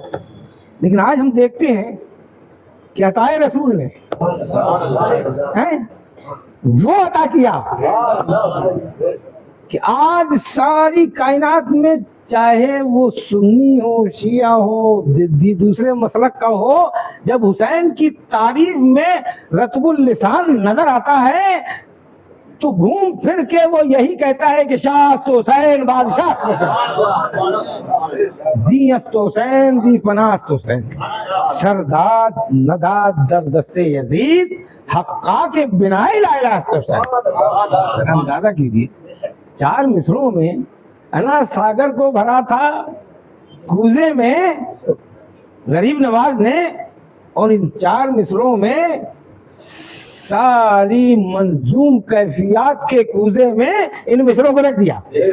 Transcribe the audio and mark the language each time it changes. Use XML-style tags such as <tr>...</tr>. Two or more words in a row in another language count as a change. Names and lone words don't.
<ur>لیکن آج ہم دیکھتے ہیں کہ عطائے رسول نے وہ عطا کیا کہ آج ساری کائنات میں، چاہے وہ سنی ہو، شیعہ ہو، دوسرے مسلک کا ہو، جب حسین کی تعریف میں رطب اللسان نظر آتا ہے تو گھوم پھر کے وہ یہی کہتا ہے کہ</ur> <fa>شاہ است حسین بادشاہ دی است حسین دی پناہ است حسین، سرداد نداد در دست یزید حقا کے بنائے لا الہ است حسین۔</fa> <ur>اندازہ کیجیے 4 مصروں میں انا ساگر کو بھرا تھا کوزے میں غریب نواز نے، اور ان 4 مصروں میں ساری منظوم کیفیات کے کوزے میں ان مصروں کو رکھ دیا۔</ur>